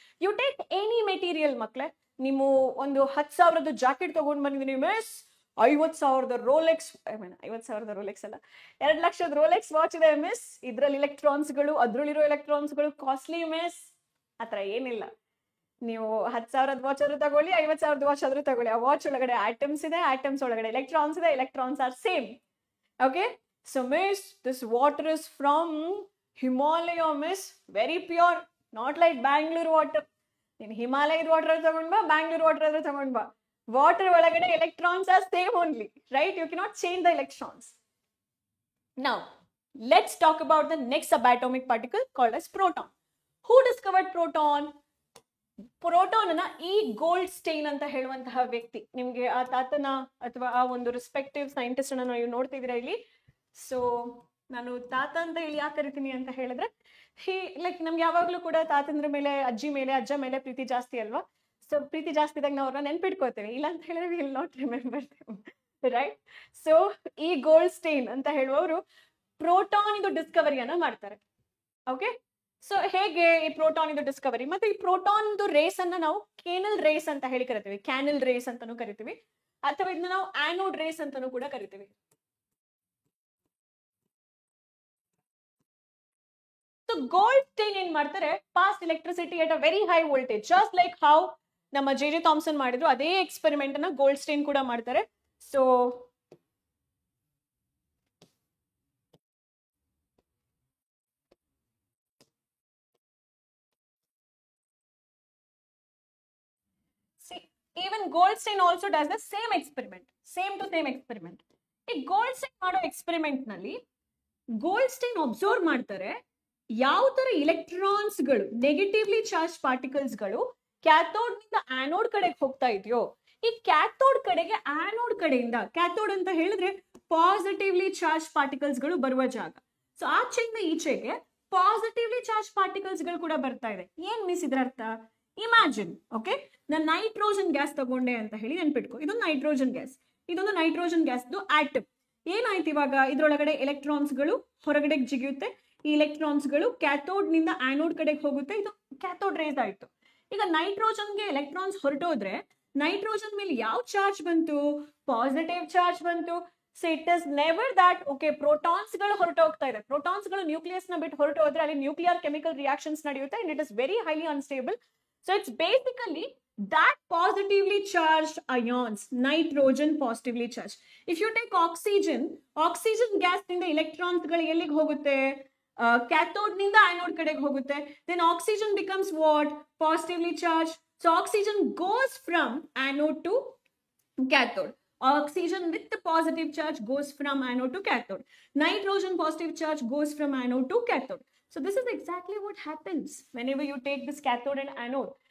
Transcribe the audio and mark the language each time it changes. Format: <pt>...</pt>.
<en>you take any material</en> <kn>ಮಕ್ಳೆ, ನೀವು ಒಂದು 10,000 jacket ತಗೊಂಡ್ ಬಂದಿದ್ದೀನಿ miss, 50,000 Rolex, I mean 50,000 Rolex ಅಲ್ಲ, 2 ಲಕ್ಷದ ರೋಲೆಕ್ಸ್ ವಾಚ್ ಇದೆ ಮಿಸ್, ಇದ್ರಲ್ಲಿ ಎಲೆಕ್ಟ್ರಾನ್ಸ್ಗಳು, ಅದ್ರಲ್ಲಿರೋ ಎಲೆಕ್ಟ್ರಾನ್ಸ್ಗಳು ಕಾಸ್ಟ್ಲಿ ಮಿಸ್. ಆತರ ಏನಿಲ್ಲ. ನೀವು 10,000 ವಾಚ್ ಆದ್ರೂ ತಗೊಳ್ಳಿ, 50,000 ವಾಚ್ ಆದ್ರೂ ತಗೊಳ್ಳಿ, ಆ ವಾಚ್ ಒಳಗಡೆ ಆಟಮ್ಸ್ ಇದೆ, ಆಟಮ್ಸ್ ಒಳಗಡೆ ಎಲೆಕ್ಟ್ರಾನ್ಸ್ ಇದೆ,</kn> <en>Electrons are same. Okay, so miss, this water is from Himalaya miss, very pure, not like Bangalore water. In Himalaya water</en> <kn>ತಗೊಂಡ್ ಬಾ,</kn> <en>Bangalore water</en> <kn>ಆದ್ರೆ ತಗೊಂಡ್ ಬಾ,</kn> <en>water ಒಳಗಡೆ electrons are same only, right? You cannot change the electrons. Now let's talk about the next subatomic particle called as proton. Who discovered proton?</en> <kn>Proton ಅನ್ನ ಈ gold stain ಅಂತ ಹೇಳುವಂತಹ ವ್ಯಕ್ತಿ, ನಿಮ್ಗೆ ಆ ತಾತನ ಅಥವಾ ಆ ಒಂದು ರೆಸ್ಪೆಕ್ಟಿವ್ ಸೈಂಟಿಸ್ಟ್ ಅನ್ನ ನೀವು ನೋಡ್ತಿದ್ದೀರಾ ಇಲ್ಲಿ. ಸೊ ನಾನು ತಾತ ಅಂತ ಹೇಳಿ ಯಾಕೆ ಕರಿತೀನಿ ಅಂತ ಹೇಳಿದ್ರೆ, ಲೈಕ್ ನಮ್ಗೆ ಯಾವಾಗ್ಲೂ ಕೂಡ ತಾತಂದ್ರ ಮೇಲೆ, ಅಜ್ಜಿ ಮೇಲೆ, ಅಜ್ಜ ಮೇಲೆ ಪ್ರೀತಿ ಜಾಸ್ತಿ ಅಲ್ವಾ. ಸೊ ಪ್ರೀತಿ ಜಾಸ್ತಿ ಇದ್ದಾಗ ನಾವು ಅವ್ರನ್ನ ನೆನ್ಪಿಟ್ಕೋತೇವೆ, ಇಲ್ಲ ಅಂತ ಹೇಳಿದ್ರೆ</kn> <en>Will not remember right.</en> <kn>So ಈ ಗೋಲ್ಡ್ ಸ್ಟೈನ್ ಅಂತ ಹೇಳುವವರು ಪ್ರೋಟಾನ್ ಇದು ಡಿಸ್ಕವರಿಯನ್ನ ಮಾಡ್ತಾರೆ. ಓಕೆ, ಸೊ ಹೇಗೆ ಈ ಪ್ರೋಟಾನ್ ಇದು ಡಿಸ್ಕವರಿ, ಮತ್ತೆ ಈ ಪ್ರೋಟಾನ್ ರೇಸ್ ಅನ್ನ ನಾವು ಕೇನಲ್ ರೇಸ್ ಅಂತ ಹೇಳಿ ಕರಿತೀವಿ, ಕ್ಯಾನಲ್ ರೇಸ್ ಅಂತಾನು ಕರಿತೀವಿ, ಅಥವಾ ಇದನ್ನ ನಾವು ಆನೋಡ್ ರೇಸ್ ಅಂತಾನು ಕೂಡ ಕರಿತೀವಿ. ಸೊ ಗೋಲ್ಡ್ ಸ್ಟೈನ್ ಏನ್ ಮಾಡ್ತಾರೆ,</kn> <en>pass electricity at a very high voltage, just like how</en> <kn>ನಮ್ಮ ಜೆ ಥಾಮ್ಸನ್ ಮಾಡಿದ್ರು, ಅದೇ ಎಕ್ಸ್ಪೆರಿಮೆಂಟ್ ಅನ್ನ ಗೋಲ್ಡ್ ಸ್ಟೈನ್ ಕೂಡ ಮಾಡ್ತಾರೆ.</kn> <en>So even Goldstein also does the same experiment, same to same experiment.</en> <kn>ಈ Goldstein ಮಾಡೋ ಎಕ್ಸ್ಪೆರಿಮೆಂಟ್ ನಲ್ಲಿ Goldstein ಅಬ್ಸರ್ವ್ ಮಾಡ್ತಾರೆ ಯಾವ ತರ ಎಲೆಕ್ಟ್ರಾನ್ಸ್ ಗಳು, ನೆಗೆಟಿವ್ಲಿ ಚಾರ್ಜ್ ಪಾರ್ಟಿಕಲ್ಸ್ ಗಳು ಕ್ಯಾಥೋಡ್ ನಿಂದ ಆನೋಡ್ ಕಡೆಗೆ ಹೋಗ್ತಾ ಇದೆಯೋ, ಈ ಕ್ಯಾಥೋಡ್ ಕಡೆಗೆ ಆನೋಡ್ ಕಡೆಯಿಂದ, ಕ್ಯಾಥೋಡ್ ಅಂತ ಹೇಳಿದ್ರೆ ಪಾಸಿಟಿವ್ಲಿ ಚಾರ್ಜ್ ಪಾರ್ಟಿಕಲ್ಸ್ ಗಳು ಬರುವ ಜಾಗ. ಸೊ ಆಚೆಯಿಂದ ಈಚೆಗೆ ಪಾಸಿಟಿವ್ಲಿ ಚಾರ್ಜ್ ಪಾರ್ಟಿಕಲ್ಸ್ ಗಳು ಕೂಡ ಬರ್ತಾ ಇದೆ. ಏನ್ ಮಿಸ್ ಇದ್ರ ಅರ್ಥ? ಇಮ್ಯಾಜಿನ್, ಓಕೆ, ನಾನು ನೈಟ್ರೋಜನ್ ಗ್ಯಾಸ್ ತಗೊಂಡೆ ಅಂತ ಹೇಳಿ ನೆನ್ಪಿಟ್ಕೊ, ಇದೊಂದು ನೈಟ್ರೋಜನ್ ಗ್ಯಾಸ್, ಇದೊಂದು ನೈಟ್ರೋಜನ್ ಗ್ಯಾಸ್ ಆಟಮ್. ಏನಾಯ್ತು ಇವಾಗ, ಇದ್ರೊಳಗಡೆ ಎಲೆಕ್ಟ್ರಾನ್ಸ್ ಗಳು ಹೊರಗಡೆ ಜಿಗಿಯುತ್ತೆ, ಈ ಎಲೆಕ್ಟ್ರಾನ್ಸ್ ಗಳು ಕ್ಯಾಥೋಡ್ ನಿಂದ ಆನೋಡ್ ಕಡೆಗೆ ಹೋಗುತ್ತೆ, ಇದು ಕ್ಯಾಥೋಡ್ ರೇಸ್ ಆಯ್ತು. ಈಗ ನೈಟ್ರೋಜನ್ಗೆ ಎಲೆಕ್ಟ್ರಾನ್ಸ್ ಹೊರಟೋದ್ರೆ ನೈಟ್ರೋಜನ್ ಮೇಲೆ ಯಾವ ಚಾರ್ಜ್ ಬಂತು? ಪಾಸಿಟಿವ್ ಚಾರ್ಜ್ ಬಂತು.</kn> <en>so it is never that okay</en> <kn>protons ಗಳು ಹೊರಟೋಗ್ತಾ ಇದೆ, ಪ್ರೋಟಾನ್ಸ್ ಗಳು ನ್ಯೂಕ್ಲಿಯಸ್ ನ ಬಿಟ್ಟು ಹೊರಟೋದ್ರೆ ಅಲ್ಲಿ ನ್ಯೂಕ್ಲಿಯರ್ ಕೆಮಿಕಲ್ ರಿಯಾಕ್ಷನ್ಸ್ ನಡೆಯುತ್ತೆ,</kn> <en>And it is very highly unstable. So it's basically that positively charged ions, nitrogen positively charged. If you take oxygen gas ನಿಂದ electrons ಗಳು ಎಲ್ಲಿಗೆ ಹೋಗುತ್ತೆ?</en> <kn>Cathode ನಿಂದ anode ಕಡೆಗೆ ಹೋಗುತ್ತೆ.</kn> <en>Then oxygen becomes what? Positively charged. So oxygen goes from anode to cathode. Oxygen with the positive charge goes from anode to cathode. Nitrogen positive charge goes from anode to cathode. So this is exactly what happens whenever you take this cathode and anode.</en>